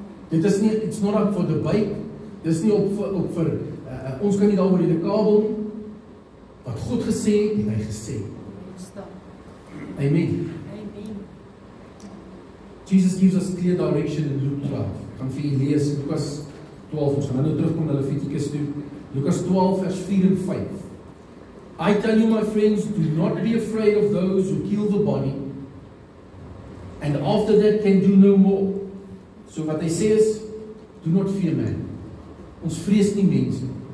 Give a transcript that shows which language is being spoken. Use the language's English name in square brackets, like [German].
[Afrikaans] Dit is nie, [English] it's not up for debate. [Afrikaans] Dit is nie op vir ons kan nie daaroor in die kabel nie. Wat God gesê het hy gesê. Amen. [English] Jesus gives us clear direction in Luke 12. [Afrikaans] Ek gaan vir julle lees Lukas 12. Ons gaan nou terugkom na Leviticus toe. Lukas 12 vers 4 en 5. [English] I tell you, my friends, do not be afraid of those who kill the body, and after that can do no more. [Afrikaans] So wat hy sê is, [English] do not fear man. [Afrikaans] Ons vrees nie mense.